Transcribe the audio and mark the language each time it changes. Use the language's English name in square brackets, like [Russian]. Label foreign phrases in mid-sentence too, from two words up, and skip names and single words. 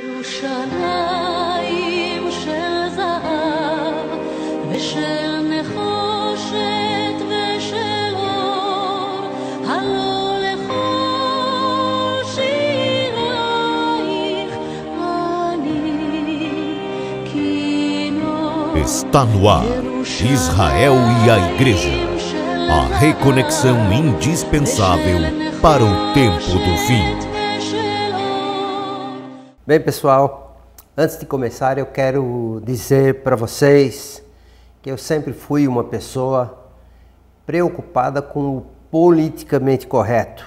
[Hebrew] ירושלים של זהב ושל נחושת ושל אור, הלא לכל שירייך אני כינור. [Portuguese] Está no ar, Israel e a Igreja, a reconexão indispensável para o tempo do fim. Bem, pessoal, antes de começar eu quero dizer para vocês que eu sempre fui uma pessoa preocupada com o politicamente correto.